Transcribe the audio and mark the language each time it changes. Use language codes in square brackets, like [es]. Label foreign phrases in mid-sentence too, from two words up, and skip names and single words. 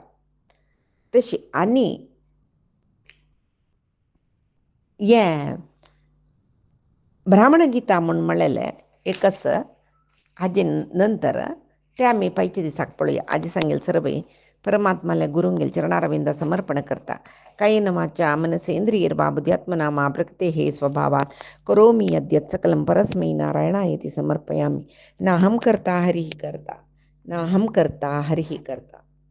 [kok] तशी आनी हें ब्राह्मण गीता म्हूण म्हणलेलें एक आसा हाजे नंतर ते आमी पायच्या दिसाक पळोवया. आजी सांगेल सर्वय परमात्माले गुरुंगेल चरणारविंद समर्पण करता. [sa] कायेन वाचा मनसेंद्रियर्वा बुद्ध्यात्मना मा प्रकृतेः स्वभावात् करोमि यद्यत् सकलं परस्मै नारायणायेति समर्पयामि. नाहं कर्ता हरिः कर्ता नाहं कर्ता हरिः कर्ता.